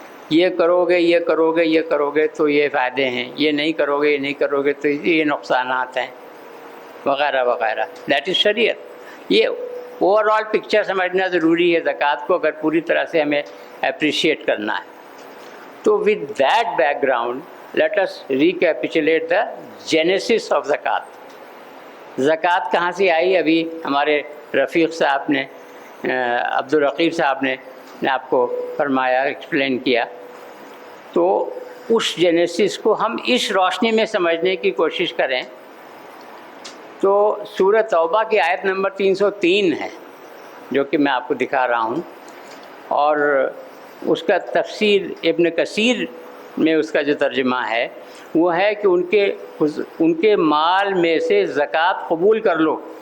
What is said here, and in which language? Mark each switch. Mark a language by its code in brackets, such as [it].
[ur] یہ کرو گے یہ کرو گے یہ کرو گے تو یہ فائدے ہیں، یہ نہیں کرو گے یہ نہیں کرو گے تو یہ نقصانات ہیں وغیرہ وغیرہ. [en] That is شریعت. [ur] یہ [en] overall picture [ur] سمجھنا ضروری ہے زکوٰۃ کو اگر پوری طرح سے ہمیں اپریشیٹ کرنا ہے. [en] تو with that background let us recapitulate the genesis of زکوٰۃ. [ur] زکوٰۃ کہاں سے آئی؟ ابھی ہمارے رفیق صاحب نے، عبدالرقیب صاحب نے آپ کو فرمایا، ایکسپلین کیا. تو اس جینیسس کو ہم اس روشنی میں سمجھنے کی کوشش کریں تو سورہ توبہ کی آیت نمبر 303 ہے جو کہ میں آپ کو دکھا رہا ہوں، اور اس کا تفسیر ابن کثیر میں اس کا جو ترجمہ ہے وہ ہے کہ ان کے مال میں سے زکوٰۃ قبول کر لو.